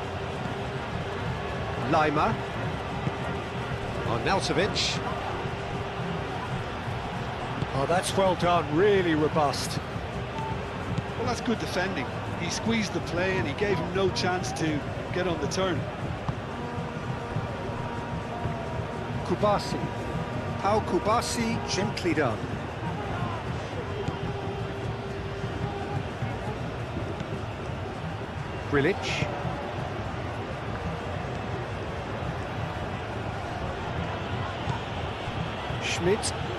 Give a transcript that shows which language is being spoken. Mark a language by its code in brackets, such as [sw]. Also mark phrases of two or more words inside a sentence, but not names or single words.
[en] Lima. On Nautovic. Oh, that's well done, really robust. Well, that's good defending. He squeezed the play and he gave him no chance to get on the turn. Kubasi. Pau Kubasi, gently done. Grilic. Schmidt.